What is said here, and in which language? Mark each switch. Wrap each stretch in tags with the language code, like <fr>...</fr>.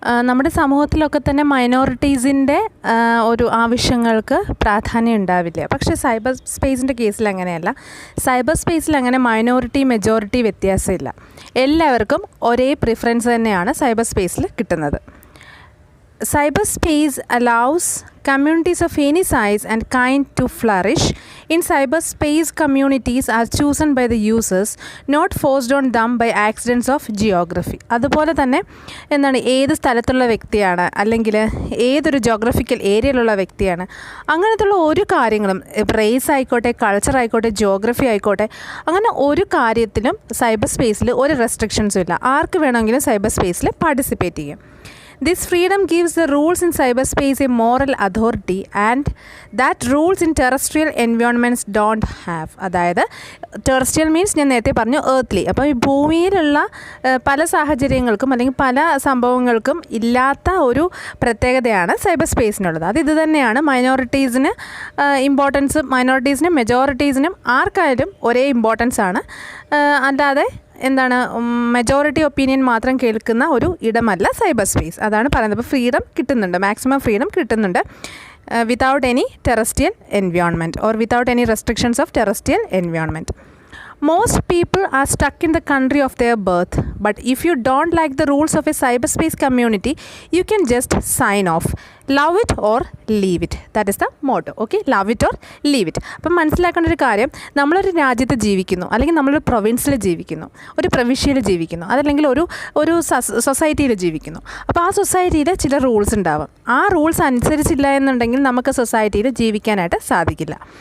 <ml>നമ്മുടെ സമൂഹത്തിലൊക്കെ തന്നെ മൈനോറിറ്റീസിൻ്റെ ഒരു ആവശ്യങ്ങൾക്ക് പ്രാധാന്യം ഉണ്ടാവില്ല. പക്ഷേ സൈബർ സ്പേസിൻ്റെ കേസിൽ അങ്ങനെയല്ല. സൈബർ സ്പേസിൽ അങ്ങനെ മൈനോറിറ്റി മെജോറിറ്റി വ്യത്യാസമില്ല. എല്ലാവർക്കും ഒരേ പ്രിഫറൻസ് തന്നെയാണ് സൈബർ സ്പേസിൽ കിട്ടുന്നത്.</ml> <en>Cyberspace allows communities of any size and kind to flourish. In cyberspace, communities are chosen by the users, not forced on them by accidents of geography.</en> <ml>അതുപോലെ തന്നെ ഏത് സ്ഥലത്തുള്ള വ്യക്തിയാണ്, അല്ലെങ്കിൽ ഏതൊരു ജോഗ്രഫിക്കൽ ഏരിയയിലുള്ള വ്യക്തിയാണ്, അങ്ങനത്തുള്ള ഒരു കാര്യങ്ങളും, റേസ് ആയിക്കോട്ടെ, കൾച്ചർ ആയിക്കോട്ടെ, ജോഗ്രഫി ആയിക്കോട്ടെ, അങ്ങനെ ഒരു കാര്യത്തിലും സൈബർ സ്പേസിൽ ഒരു റെസ്ട്രിക്ഷൻസും ഇല്ല. ആർക്ക് വേണമെങ്കിലും സൈബർ സ്പേസിൽ പാർട്ടിസിപ്പേറ്റ് ചെയ്യാം.</ml> <en>This freedom gives the rules in cyberspace a moral authority and that rules in terrestrial environments don't have.</en> <ml>അതായത് ടെറസ്ട്രിയൽ മീൻസ് ഞാൻ നേരത്തെ പറഞ്ഞു earthly. അപ്പോൾ ഈ ഭൂമിയിലുള്ള പല സാഹചര്യങ്ങൾക്കും അല്ലെങ്കിൽ പല സംഭവങ്ങൾക്കും ഇല്ലാത്ത ഒരു പ്രത്യേകതയാണ് സൈബർ സ്പേസിനുള്ളത്. അത് ഇത് തന്നെയാണ്. മൈനോറിറ്റീസിന് ഇമ്പോർട്ടൻസ്, മൈനോറിറ്റീസിനും മെജോറിറ്റീസിനും ആർക്കായാലും ഒരേ ഇമ്പോർട്ടൻസ് ആണ്. അല്ലാതെ മെജോറിറ്റി ഒപ്പീനിയൻ മാത്രം കേൾക്കുന്ന ഒരു ഇടമല്ല സൈബർ സ്പേസ്. അതാണ് പറയുന്നത്. അപ്പോൾ ഫ്രീഡം കിട്ടുന്നുണ്ട്, മാക്സിമം ഫ്രീഡം കിട്ടുന്നുണ്ട്</ml> <en>Without any terrestrial environment or without any restrictions of terrestrial environment. Most people are stuck in the country of their birth, but if you don't like the rules of a cyberspace community, you can just sign off. Love it or leave it. That is the motto. Okay, love it or leave it.</en> <ml>അപ്പം മനസ്സിലാക്കേണ്ട ഒരു കാര്യം, നമ്മളൊരു രാജ്യത്ത് ജീവിക്കുന്നു, അല്ലെങ്കിൽ നമ്മളൊരു പ്രൊവിൻസിൽ ജീവിക്കുന്നു, ഒരു പ്രവിശ്യയിൽ ജീവിക്കുന്നു, അതല്ലെങ്കിൽ ഒരു സൊസൈറ്റിയിൽ ജീവിക്കുന്നു. അപ്പോൾ ആ സൊസൈറ്റിയിൽ ചില റൂൾസ് ഉണ്ടാവും. ആ റൂൾസ് അനുസരിച്ചില്ല എന്നുണ്ടെങ്കിൽ നമുക്ക് സൊസൈറ്റിയിൽ ജീവിക്കാനായിട്ട് സാധിക്കില്ല.</ml>